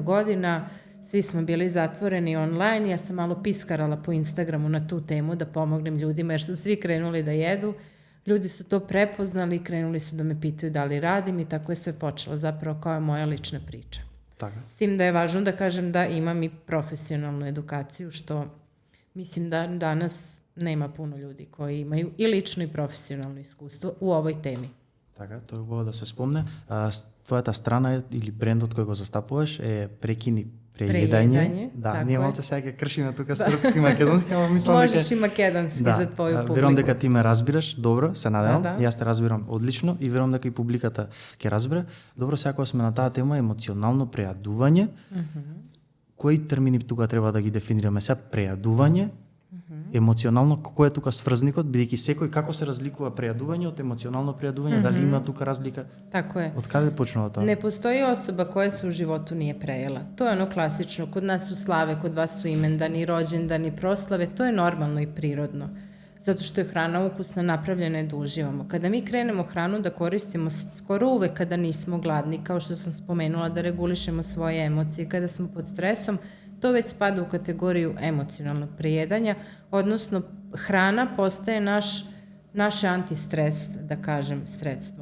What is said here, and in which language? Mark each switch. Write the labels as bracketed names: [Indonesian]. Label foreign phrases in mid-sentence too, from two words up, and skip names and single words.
[Serbian] godina, svi smo bili zatvoreni online, ja sam malo piskarala po Instagramu na tu temu da pomognem ljudima jer su svi krenuli da jedu, ljudi su to prepoznali i krenuli su da me pitaju da li radim i tako je sve počelo zapravo kao je moja lična priča. [Macedonian] Така. [Serbian] S tim da je važno da kažem da imam i profesionalnu edukaciju, što mislim da danas nema puno ljudi koji imaju i lično i profesionalno iskustvo u ovoj temi. [Macedonian] Така, тоа е убаво да се спомне. Твојата страна или брендот кој го застапуваш е Прекини преједање. Да, ние малце сега ќе кршиме тука српски, македонски, ама мислам дека [Serbian] Можеш и македонски за твоју публику. [Macedonian] Верувам дека ти ме разбираш добро, се надевам. Јас те разбирам одлично и верувам дека и публиката ќе разбере. Добро, сега кога сме на таа тема емоционално прејадување. Кои термини тука треба да ги дефинираме? Сега прејадување, емоционално, кој е тука сврзникот, бидејќи секој како се разликува прејадување од емоционално прејадување, дали има тука разлика? [Serbian] Tako je. [Macedonian] Од каде почнува тоа? [Serbian] Ne postoji osoba koja se u životu nije prejela. To je ono klasično. Kod nas su slave, kod vas su imendani, rođendani, proslave. To je normalno i prirodno. Zato što je hrana ukusna, napravljena je da uživamo. Kada mi krenemo hranu da koristimo skoro uvek kada nismo gladni, kao što sam spomenula, da regulišemo svoje emocije, kada smo pod stresom, to već spada u kategoriju emocionalnog prejedanja, odnosno hrana postaje naše antistres, da kažem, sredstvo.